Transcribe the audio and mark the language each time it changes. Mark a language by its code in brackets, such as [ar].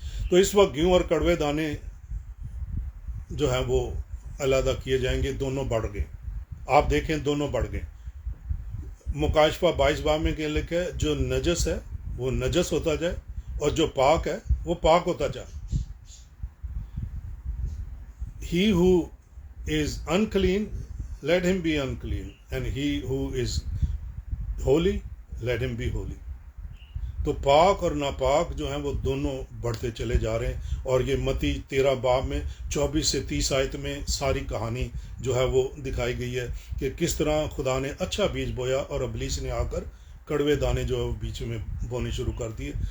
[hi] तो इस वक्त गेहूं और कड़वे दाने जो हैं वो अलहदा किए जाएंगे, दोनों बढ़ गए। आप देखें दोनों बढ़ गए। मुकाशफा 22 में क्या लिखा है, जो नजस है वो नजस होता जाए और जो पाक है वो पाक होता जाए। [en] He who is unclean, let him be unclean, and he who is holy, let him be holy. [hi] तो पाक और नापाक जो हैं वो दोनों बढ़ते चले जा रहे हैं। और ये मत्ती 13 बाब में 24 से 30 आयत में सारी कहानी जो है वो दिखाई गई है कि किस तरह खुदा ने अच्छा बीज बोया और इब्लीस ने आकर कड़वे दाने जो है बीच में बोने शुरू कर दिए।